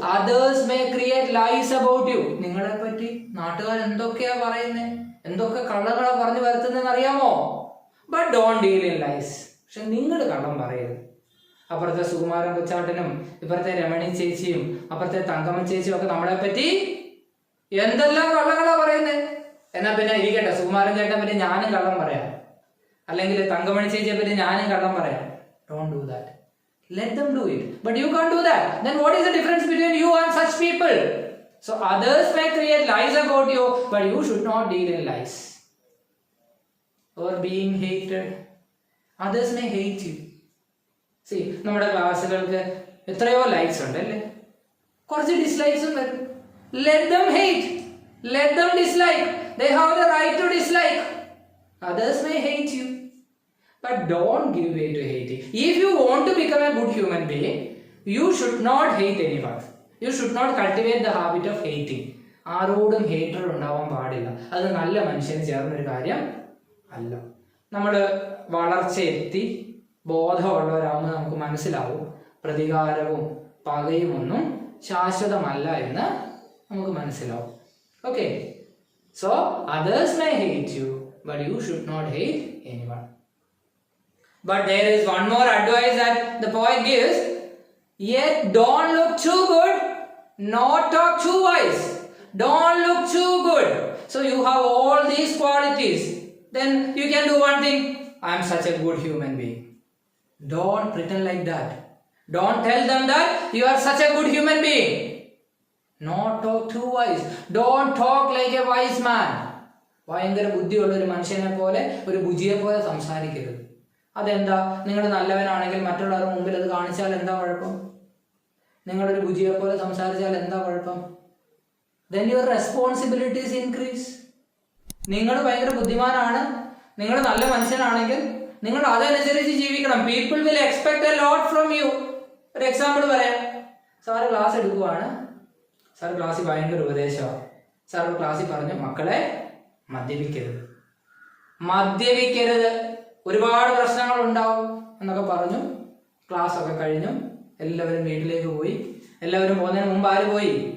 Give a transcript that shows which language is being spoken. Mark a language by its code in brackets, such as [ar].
[en] Others may create lies about you. [ml] നിങ്ങളെ പറ്റി നാട്ടുകാർ എന്തൊക്കെയാ പറയുന്നത്, എന്തൊക്കെ കള്ളങ്ങളാ പറഞ്ഞു വരുത്തുന്നതെന്ന് അറിയാമോ? [en] But don't deal in lies. [ml] പക്ഷെ നിങ്ങൾ കള്ളം പറയരുത്. അപ്പുറത്തെ സുകുമാരൻ കൊച്ചാട്ടനും ഇപ്പുറത്തെ രമണി ചേച്ചിയും അപ്പുറത്തെ തങ്കമ്മ ചേച്ചിയും ഒക്കെ നമ്മളെ പറ്റി എന്തെല്ലാം കള്ളങ്ങളാ പറയുന്നത്. എന്നാ പിന്നെ ഇരിക്കട്ടെ, സുകുമാരൻ ചേട്ടനെ പറ്റി ഞാനും കള്ളം പറയാം, അല്ലെങ്കിൽ തങ്കമണി ചേച്ചിയെ പറ്റി ഞാനും കള്ളം പറയാം. [en] Don't do that. Let them do it. But you can't do that. Then what is the difference between you and such people? So others may create lies about you, but you should not deal in lies. Or being hated. Others may hate you. [ml] See, നമ്മുടെ ക്ലാസ്സുകൾക്ക് എത്രയോ likes ഉണ്ട് അല്ലേ, കുറച്ച് ഡിസ്ലൈക്സും വരും. [en] Let them hate. Let them dislike. They have the right to dislike. Others may hate you. But don't give way to hating. If you want to become a good human being, you should not hate anyone. You should not cultivate the habit of hating. [ml] ആരോടും hater ഉണ്ടാവാൻ പാടില്ല. അത് നല്ല മനുഷ്യന് ചേർന്നൊരു കാര്യം അല്ല. നമ്മൾ വളർച്ചയെത്തി ബോധമുള്ളവരാകുമ്പോൾ നമുക്ക് മനസ്സിലാവും പ്രതികാരവും പകയും ഒന്നും ശാശ്വതമല്ല എന്ന് നമുക്ക് മനസ്സിലാവും. [en] Okay, so others may hate you, but you should not hate anyone. But there is one more advice that the poet gives. Yet don't look too good, nor talk too wise. Don't look too good. So you have all these qualities. Then you can do one thing. I am such a good human being. Don't pretend like that. Don't tell them that you are such a good human being. Not talk too wise. Don't talk like a wise man. [ml] ഭയങ്കര ബുദ്ധിയുള്ള ഒരു മനുഷ്യനെ പോലെ, ഒരു ബുജിയെ പോലെ സംസാരിക്കരുത്. അതെന്താ? നിങ്ങൾ നല്ലവനാണെങ്കിൽ മറ്റുള്ളവരുടെ മുമ്പിൽ അത് കാണിച്ചാൽ എന്താ കുഴപ്പം? നിങ്ങളൊരു ബുജിയെ പോലെ സംസാരിച്ചാൽ എന്താ കുഴപ്പം? [en] Then your responsibilities increase. [ml] നിങ്ങൾ ഭയങ്കര ബുദ്ധിമാനാണ്, നിങ്ങൾ നല്ല മനുഷ്യനാണെങ്കിൽ നിങ്ങൾ അതനുസരിച്ച് ജീവിക്കണം. [en] People will expect a lot from you. [ml] ഒരു എക്സാമ്പിൾ പറയാം. സാറ് ക്ലാസ് എടുക്കുവാണ്, സാർ ക്ലാസ്സിൽ ഭയങ്കര ഉപദേശമാണ്. സാർ ക്ലാസ്സിൽ പറഞ്ഞു, മക്കളെ മദ്യപിക്കരുത്, മദ്യപിക്കരുത്, ഒരുപാട് പ്രശ്നങ്ങൾ ഉണ്ടാവും എന്നൊക്കെ പറഞ്ഞു. ക്ലാസ് ഒക്കെ കഴിഞ്ഞു, എല്ലാവരും വീട്ടിലേക്ക് പോയി. എല്ലാവരും പോകുന്നതിന് മുമ്പ് ആര് പോയി?